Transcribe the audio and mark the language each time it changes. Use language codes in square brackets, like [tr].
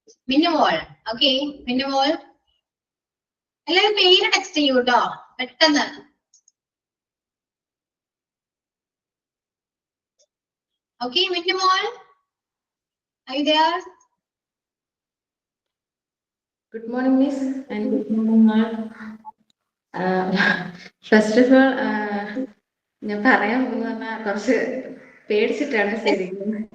[ml] മിന്നുമോൾ. Okay, മിന്നുമോൾ എല്ലാവരും പേര് text ചെയ്യൂ കേട്ടോ പെട്ടെന്ന്. Okay, മിന്നുമോൾ, [en] are you there? Good morning, Miss, and good morning, all. First of all, [ml] ഞാൻ പറയാൻ പോകുന്ന കുറച്ച് പേടിച്ചിട്ടാണ് ശരിക്കും.